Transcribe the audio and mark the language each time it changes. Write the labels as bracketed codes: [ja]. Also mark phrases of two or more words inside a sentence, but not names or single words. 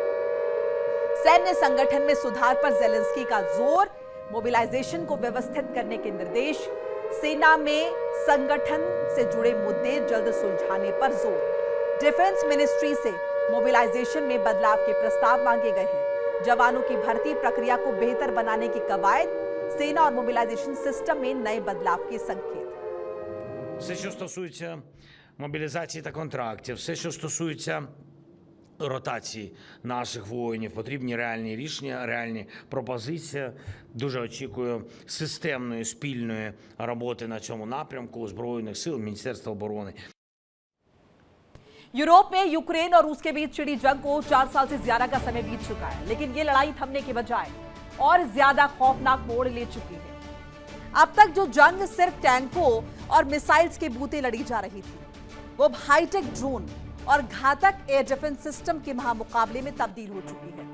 [hi] सैन्य संगठन में सुधार पर जेलेंस्की का जोर, मोबिलाइजेशन को व्यवस्थित करने के निर्देश, सेना में संगठन से जुड़े मुद्दे जल्द सुलझाने पर जोर। [en] defense ministry [hi] से मोबिलाइजेशन में बदलाव के प्रस्ताव मांगे गए हैं। जवानों की भर्ती प्रक्रिया को बेहतर बनाने की कवायद, सेना और [en] mobilization system [hi] में नए बदलाव के संकेत। [uk] Все, що стосується мобілізації та контрактів, все, що стосується ротації наших воїнів, потрібні реальні рішення, реальні пропозиції. Дуже очікую системної спільної роботи на цьому напрямку Збройних сил, Міністерства оборони. [hi] यूरोप में यूक्रेन और रूस के बीच छिड़ी जंग को 4 साल से ज्यादा का समय बीत चुका है, लेकिन ये लड़ाई थमने के बजाय और ज्यादा खौफनाक मोड़ ले चुकी है। अब तक जो जंग सिर्फ टैंकों और मिसाइल्स के बूते लड़ी जा रही थी, वो [en] hi-tech drone [hi] और घातक [en] air defense system [hi] के महामुकाबले में तब्दील हो चुकी है।